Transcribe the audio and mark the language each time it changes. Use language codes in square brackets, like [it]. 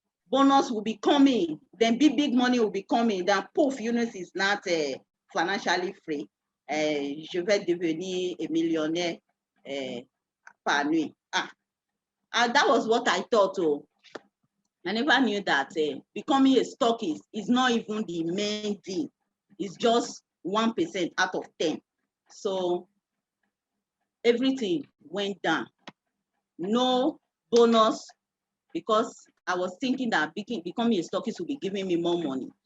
[en] Bonus will be coming. Then big money will be coming. Then poof, Eunice is not financially free. [fr] Je vais devenir un millionnaire par nuit. [en] That was what I thought. Oh. I never knew that becoming a stockist is not even the main thing. It's just 1% out of 10. So everything went down. No bonus, because I was thinking that becoming a stockist would be giving me more money.